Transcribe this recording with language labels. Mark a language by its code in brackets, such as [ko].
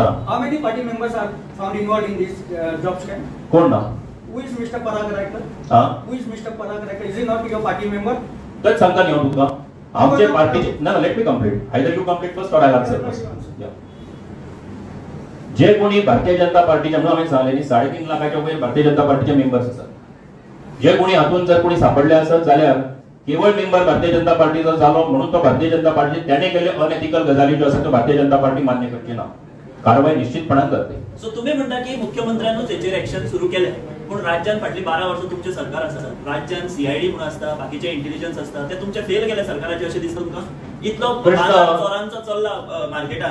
[en] How many party members are found involved in this job scam? [kok] कोण ना? [en] Who is Mr. Parag Raikar? Who is Mr. Parag Raikar? Is he not your party member? [kok] तेच सांगता न्ही हांव तुका. आमचे पार्टीचे ना [en] Let me complete either you complete first or I answer first. [kok] जे कोणी भारतीय जनता पार्टीचे म्हणून हांवें सांगलें न्ही 3.5 लाखाच्या वयर भारतीय जनता पार्टीचे मेंबर्स आसात. जे कोणी हातून जर कोणी सापडले आसत जाल्यार केवळ मेंबर भारतीय जनता पार्टीचो जालो म्हणून तो भारतीय जनता पार्टी त्याने केले अनएथिकल गजाली ज्यो आसा त्यो भारतीय जनता पार्टी मान्य करची ना. कारवाई निश्चितपणान करते. सो तुम्ही म्हणता की मुख्यमंत्र्यांनीच हेचेर एक्शन सुरू केले पण राज्यात फाटली 12 वर्सां तुमचे सरकार आसा. राज्यात CID म्हणून आसता, बाकीचे इंटेलिजन्स आसता, ते तुमचे फेल केले सरकाराचे अशें दिसता तुमकां. इतलो चोरांचो चल्ला मार्केटात.